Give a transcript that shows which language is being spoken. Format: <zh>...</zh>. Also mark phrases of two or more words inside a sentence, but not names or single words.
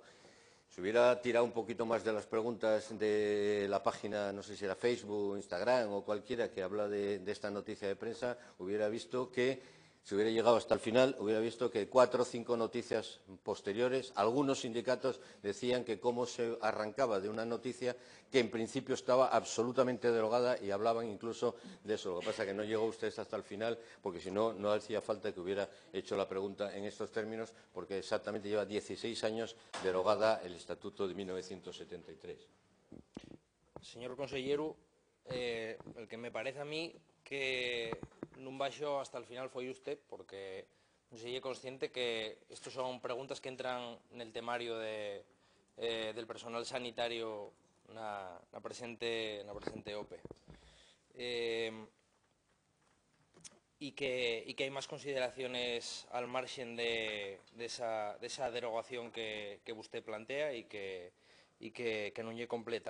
<es>Si hubiera tirado un poquito más de las preguntas de la página, no sé si era Facebook, Instagram o cualquiera que habla de esta noticia de prensa, hubiera visto que, si hubiera llegado hasta el final, hubiera visto que 4 o 5 noticias posteriores, algunos sindicatos decían que cómo se arrancaba de una noticia que en principio estaba absolutamente derogada y hablaban incluso de eso. Lo que pasa es que no llegó usted hasta el final, porque si no, no hacía falta que hubiera hecho la pregunta en estos términos, porque exactamente lleva 16 años derogada el Estatuto de 1973. Señor consellero, el que me parece a mí que</es> <gl>non baixo</gl> <es>hasta el final foi usted, porque</es> <gl>non sei</gl> <es>consciente que estos son preguntas que entran nel temario del personal sanitario na presente OPE.</es> <gl>Y que hai máis consideraciones al marxen desa derogación que vostede plantea e que non lle completa.</gl>